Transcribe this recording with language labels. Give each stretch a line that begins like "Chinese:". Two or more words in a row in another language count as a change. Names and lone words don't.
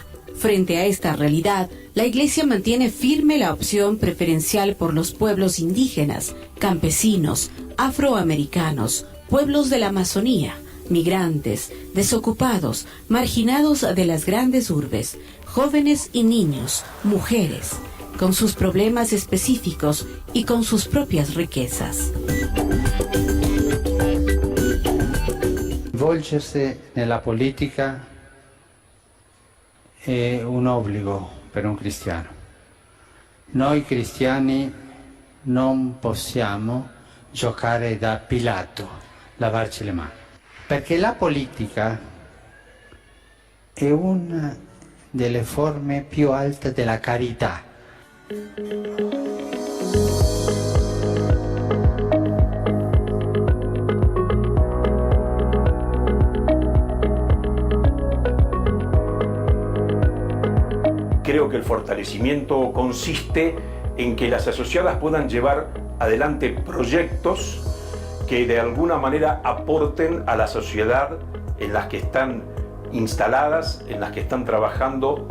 Spanish: Frente a esta realidad, la Iglesia mantiene firme la opción preferencial por los pueblos indígenas, campesinos, afroamericanos, pueblos de la Amazonía, migrantes, desocupados, marginados de las grandes urbes, jóvenes y niños, mujeres, con sus problemas específicos y con sus propias riquezas.
Italian: Volgersi nella politica è un obbligo per un cristiano. Noi cristiani non possiamo giocare da Pilato, lavarci le mani, perché la politica è una delle forme più alte della carità.
Spanish: Creo que el fortalecimiento consiste en que las asociadas puedan llevar adelante proyectos que de alguna manera aporten a la sociedad en las que están instaladas, en las que están trabajando.